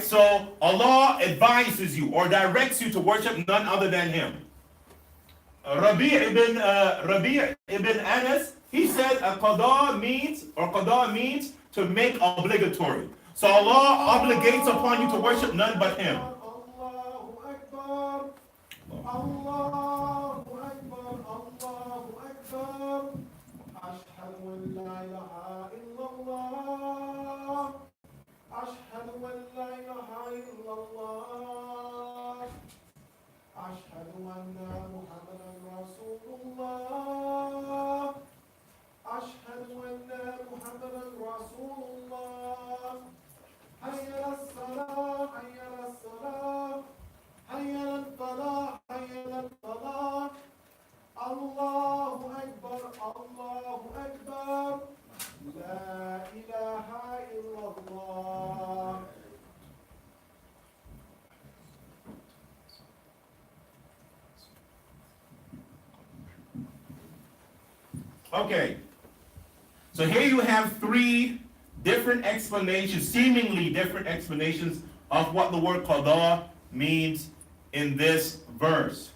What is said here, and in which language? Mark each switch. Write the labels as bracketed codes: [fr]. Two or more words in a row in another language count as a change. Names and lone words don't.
[en] So Allah advises you or directs you to worship none other than Him. Rabi' ibn Anas, he said qada means to make obligatory. So Allah obligates upon you to worship none but Him. [ar] الله أكبر. الله أكبر. الله أكبر. أشهد أن لا إله إلا الله. أشهد أن لا إله إلا الله. أشهد أن محمدا رسول الله. أشهد أن محمدا رسول الله. حي على الصلاة، حي على الصلاة، حي على الفلاح، حي على الفلاح. الله أكبر، الله أكبر. لا إله إلا الله. [en] Okay. So here you have three different explanations, seemingly different explanations of what the word qada means in this verse.